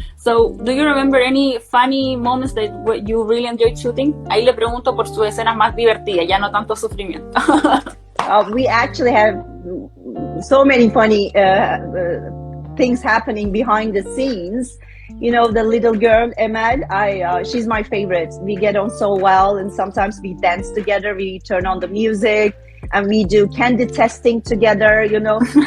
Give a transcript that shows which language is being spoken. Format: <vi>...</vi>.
<en>So, do you remember any funny moments that you really enjoyed shooting?</en> <es>Ahí le pregunto por sus escenas más divertidas, ya no tanto sufrimiento.</es> <en>We actually have so many funny things happening behind the scenes. You know, the little girl, Emel, she's my favorite. We get on so well, and sometimes we dance together, we turn on the music, and we do candy testing together, you know.</en>